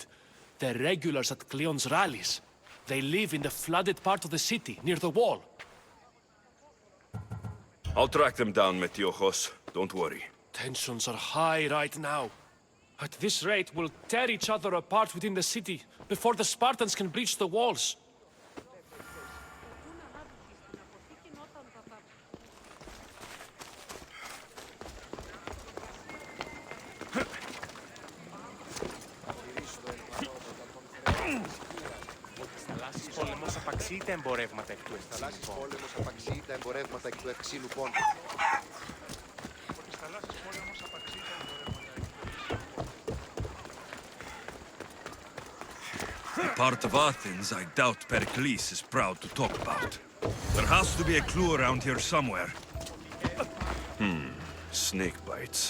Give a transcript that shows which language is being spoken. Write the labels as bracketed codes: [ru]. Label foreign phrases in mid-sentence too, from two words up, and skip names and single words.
[en] They're regulars at Cleon's rallies. They live in the flooded part of the city, near the wall. I'll track them down, Metiojos. Don't worry. Tensions are high right now. At this rate, we'll tear each other apart within the city, before the Spartans can breach the walls. [el] Θαλάσσης πόλεμος απαξεί τα εμπορεύματα εκ του ευξήνου πόντου. [en] A part of Athens I doubt Pericles is proud to talk about. There has to be a clue around here somewhere. Snake bites.